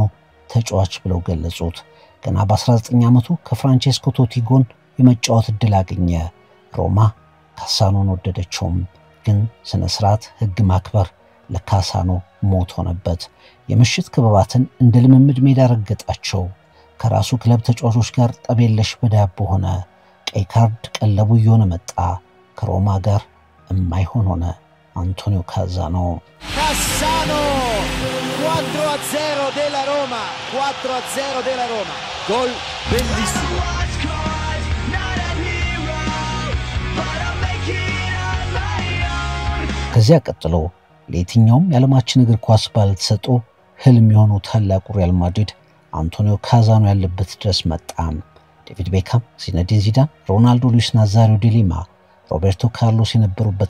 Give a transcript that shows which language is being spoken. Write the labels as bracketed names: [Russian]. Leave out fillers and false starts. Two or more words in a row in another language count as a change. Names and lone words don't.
[Amharic] ተጫዋች ብለው ገለጹት። ገና በ19 ዓመቱ ከፍራንቼስኮ ቶቲ ጎን የመጫወት ዕድል አገኘ። ሮማ ካሳኖን ወደደችው። ግን ስነ ስርዓት ህግ ማክበር ለካሳኖ ሞት ሆነበት። የምሽት ክበባትን እንደ ልምምድ ሜዳ ረገጣቸው። ከራሱ ክለብ ተጫዋቾች ጋር ጠቤለሽ በዳቦ ሆነ። ቀይ ካርድ ቀለቡ እየሆነ መጣ። ከሮማ ጋር የማይሆን ሆነ። አንቶኒዮ ካዛኖ [Italian] 4-0 della Roma, 4-0 della Roma. Gol bellissimo. [Amharic] ከዚያ ቀጥሎ ለየትኛውም የዓለማችን እግር ኳስ ባልተሰጦ ህልም የሆነው ታላቁ ሪያል ማድሪድ አንቶኒዮ ካዛኖ ያለበት ድረስ መጣ። ዴቪድ ቤካም፣ ዚነዲን ዚዳን፣ ሮናልዶ፣ ሉዊስ ናዛሪዮ ዲ ሊማ፣ ሮቤርቶ ካርሎስ የነበሩበት